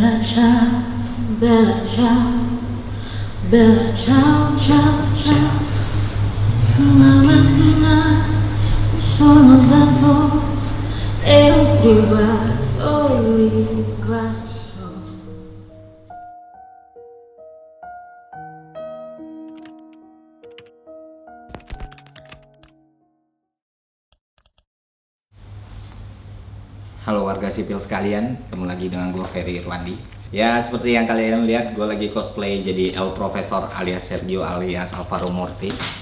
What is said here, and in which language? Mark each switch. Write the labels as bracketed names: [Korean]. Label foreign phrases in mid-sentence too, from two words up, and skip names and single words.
[Italian] ciao, bella ciao, bella ciao, ciao, ciao. Una mattina mi sono alzato e ho trovato lì basso. [Indonesian] Halo warga sipil sekalian, ketemu lagi dengan gue Ferry Irwandi. Ya seperti yang kalian lihat, gue lagi cosplay jadi El Profesor alias Sergio alias Alvaro Morty.